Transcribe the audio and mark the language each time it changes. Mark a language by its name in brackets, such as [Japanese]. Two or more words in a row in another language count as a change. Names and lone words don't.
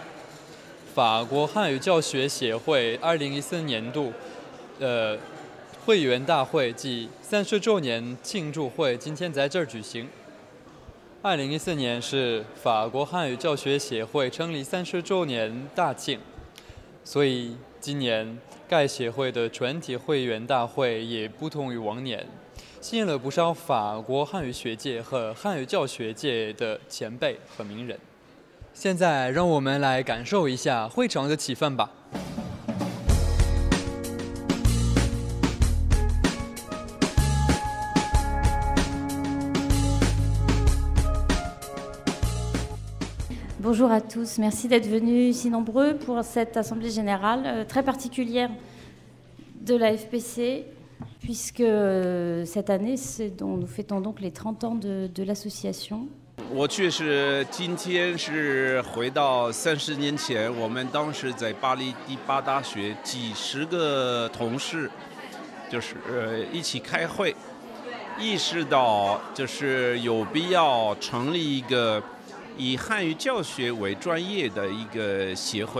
[Chinese] 法国汉语教学协会2014年度，会员大会暨30周年庆祝会今天在这儿举行。2014年是法国汉语教学协会成立30周年大庆，所以今年该协会的全体会员大会也不同于往年，吸引了不少法国汉语学界和汉语教学界的前辈和名人。现在让我们来感受一下会场的气氛吧。 [French] Bonjour à tous, merci d'être venus si nombreux pour cette assemblée générale très particulière de la FPC, puisque cette année, nous fêtons donc les 30 ans de l'association. [Chinese] 我确实今天是回到30年前，我们当时在巴黎第8大学几十个同事，就是一起开会，意识到就是有必要成立一个以汉语教学为专业的一个协会。